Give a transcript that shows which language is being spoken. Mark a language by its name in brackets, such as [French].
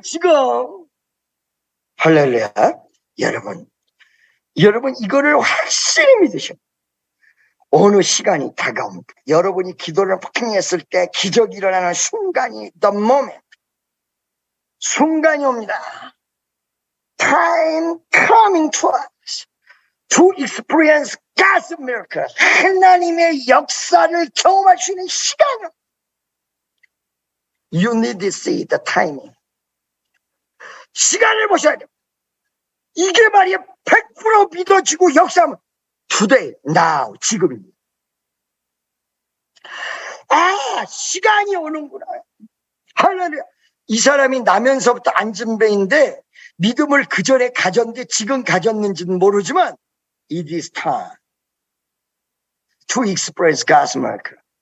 [Korean] 지금 할렐루야. 여러분 이거를 확실히 믿으셔. 어느 시간이 다가옵니다. 여러분이 기도를 폭행했을 때 기적이 일어나는 순간이 [English] the moment. [Korean] 순간이 옵니다. [English] Time coming to us to experience God's miracle. [Korean] 하나님의 역사를 경험할 수 있는 시간을. [English] You need to see the timing. [Korean] 시간을 보셔야 돼요. 이게 말이야 100% 믿어지고 역사하면 [English] today, now, [Korean] 지금입니다. 아, 시간이 오는구나. 할렐루야. 이 사람이 나면서부터 안진뱅인데 믿음을 그 전에 가졌는데 지금 가졌는지는 모르지만 [English] it is time to express God's miracle.